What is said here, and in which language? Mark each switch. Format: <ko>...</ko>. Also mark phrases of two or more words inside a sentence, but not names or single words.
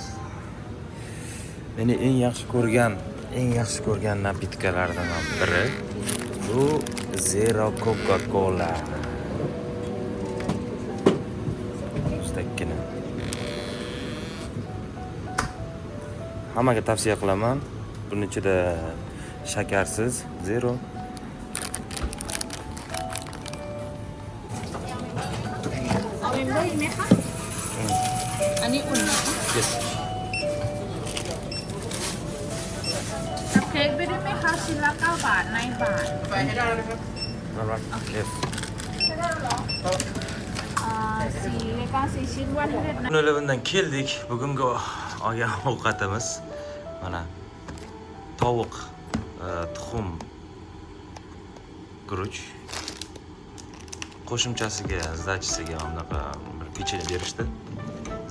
<uz>Meni eng yaxshi ko'rgan napitkalardan biri bu Zero Coca-Cola. Ustakkina. Hammaga tavsiya qilaman. Buning ichida shakarsiz, zero.</uz> <th>ได้ไหมคะอันนี้อุ่นนะคะ</th> <en>Yes.</en> <th>คัพเค้กด้วยได้ไหมคะชิ้นละ9 บาทในบาท ไปให้ได้เลยครับ</th> <en>Alright. Yes.</en> <th>สีรายการ4 ชิ้นวันเด็ดนะ</th> <uz>Elevendan keldik. Bugungi olgan ovqatimiz mana tovuq, tuxum, guruch. Qo'shimchasiga, zdachisiga unaqa bir pechene berishdi.</uz>